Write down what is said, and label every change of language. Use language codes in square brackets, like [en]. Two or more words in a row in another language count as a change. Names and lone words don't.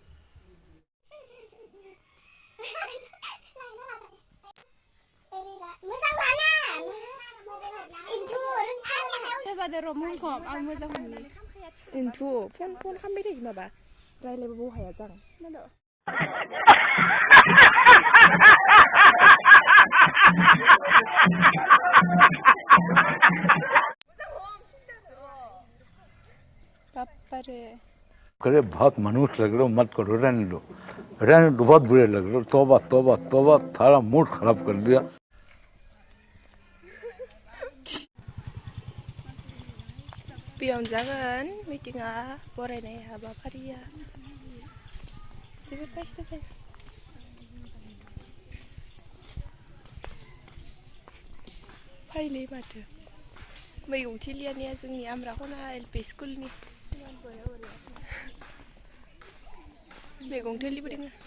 [brx] जादो र' मुंखौ आं मोजां मोनो। इन्थु फन खालामबाय थायो माबा रायलायबाबो हाया जां। [hi] करे बहुत मनुष्य लग रहे हो, मत करो, रहने दो बहुत बुरे लग रहे हो। तौबा तौबा तौबा, थारा मूड खराब कर दिया। [brx] बेयावनो जागोन मिटिंआ, बरायनाय हाबाफारिया जोबोद बायसोबाय। फाइलै माथो मैगं थिलियानिया जोंनि आमराखना LP स्कुलनि मैगं थिलिबो दोङो।